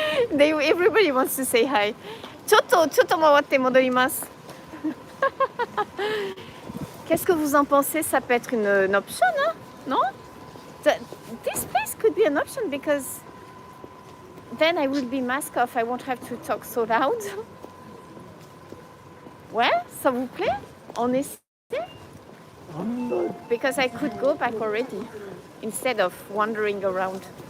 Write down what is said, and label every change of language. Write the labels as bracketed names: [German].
[English] Everybody wants to say hi. [Japanese] ちょっと回って戻ります。 [French] Qu'est-ce que vous en pensez? Ça peut être une option, hein? Non? [English] This place could be an option because then I will be mask off. I won't have to talk so loud. [French] Ouais, ça vous plaît? On essaie? [English] Because I could go back already instead of wandering around.